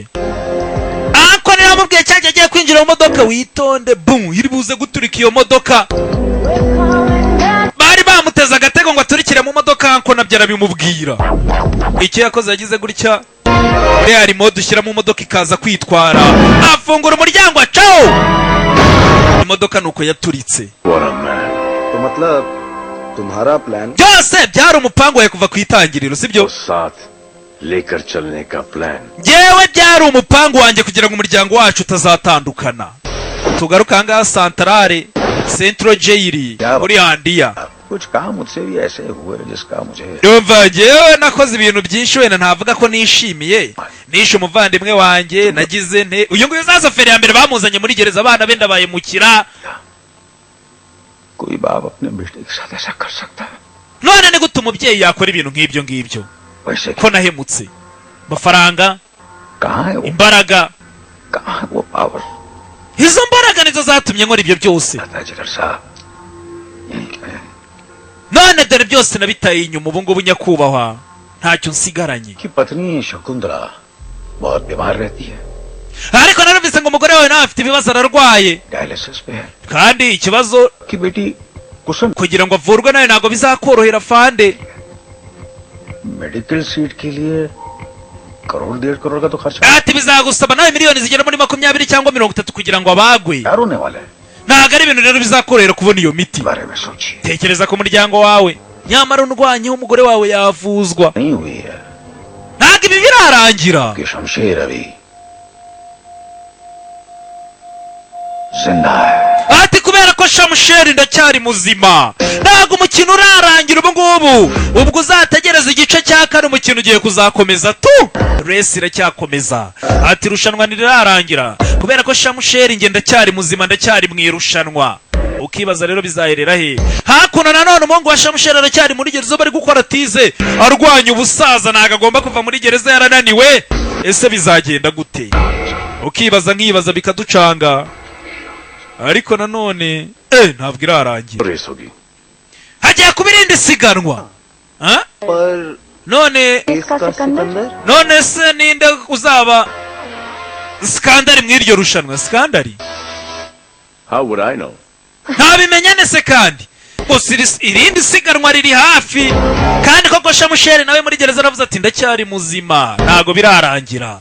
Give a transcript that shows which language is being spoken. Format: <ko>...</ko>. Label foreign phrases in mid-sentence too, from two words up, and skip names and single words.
<rw>anko niwe wamubwiye cyagiye agiye kwinjira mu modoka, witonde boom iri buze guturika iyo modoka. bari bamuteze agatego ngo aturikire mu modoka, anko nabyo arabimubwira. icyo yakoze yagize gutya</rw> <en>real mode</en> <rw>ushyira mu modoka ikaza kwitwara, afungura umuryango acaho imodoka nuko yaturitse.</rw> <hi>तो मतलब तुम्हारा प्लान</hi> <rw>byose byari umupango wawe kuva ku itangiriro, sibyo?</rw> <hi>साथ लेकर चलने का प्लान.</hi> <rw>yewe byari umupango wanjye kugira ngo umuryango wacu utazatandukana. tugaruka ngaha Santarare Central Jail muri Handiya.</rw> <hi>कुछ काम मुझसे भी ऐसे हुए जिसका मुझे</hi> <rw>yumva yewe nakoze ibintu byinshi, wenda ntavuga ko nishimiye. nishe umuvandimwe wanjye, nagize nte uyu nguyu uzasoferi ya mbere bamuzanye muri gereza, abana be ndabayemukira.</rw> <hi>कोई बाप अपने बेटे के साथ ऐसा कर सकता है?</hi> <rw>none ni gute umubyeyi yakora ibintu nk'ibyo ngibyo?</rw> <hi>वैसे</hi> <rw>ko nahemutse. amafaranga,</rw> <hi>कहाँ है वो?</hi> <rw>imbaraga,</rw> <hi>कहाँ है वो पावर?</hi> <rw>izo mbaraga nizo zatumye nkora ibyo byose.</rw> <hi>जिगर साहब यहीं है</hi> <rw>none dore byose nabitaye inyuma. ubu ngubu nyakubahwa ntacyo nsigaranye.</rw> <hi>कि पत्नी शकुंतला बहुत बीमार रहती है,</hi> <rw>ariko narumvise ngo umugore wawe nawe afite ibibazo, ararwaye</rw> <hi>डायलिसिस पे है,</hi> <rw>kandi ikibazo</rw> <hi>कि बेटी कुसुम</hi> <rw>kugira ngo avurwe nawe ntabwo bizakorohera fande.</rw> <en>medical seat</en> <hi>के लिए करोड़ 1.5 करोड़ का तो खर्चा</hi> <rw>ati bizagusaba nawe miliyoni zigera muri 20 cyangwa 30 kugira ngo abagwe.</rw> <hi>यार होने वाला है.</hi> <rw>ntabwo ari ibintu rero bizakorohera kubona iyo miti.</rw> <hi>बारे में सोचिए.</hi> <rw>tekereza ku muryango wawe, nyamara undwanyeho umugore wawe yavuzwa.</rw> <hi>नहीं हुई है</hi> <rw>ntabwo ibi birarangira.</rw> <hi>कि शमशेर अभी जिंदा है.</hi> <rw>ati kubera ko Shamusheri ndacyari muzima, ntabwo umukino urarangira ubu ngubu. ubwo uzategereza igice cya kane umukino ugiye kuzakomeza tu. resi iracyakomeza. ati irushanwa ntirirarangira kubera ko Shamusheri nge ndacyari muzima, ndacyari mu irushanwa. ukibaza rero bizaherera he. Hakuno nanone umuhungu wa Shamusheri aracyari muri gereza bari gukora tize arwanya ubusaza, ntago agomba kuva muri gereza yarananiwe. Ese bizagenda gute? Ukibaza nkibaza bikaducanga, ariko nanone ntabwo irarangira.</rw> <hi>रेस होगी।</hi> <rw>Hagiye kuba irindi siganwa none none se ninde uzaba skandari mw'iryo rushanwa? Skandari</rw> <en>How would I know?</en> <rw>ntabimenyane se kandi gusa irindi siganwa riri hafi, kandi koko Shamusheri nawe muri gereza aravuze ati ndacyari muzima, ntago birarangira.</rw>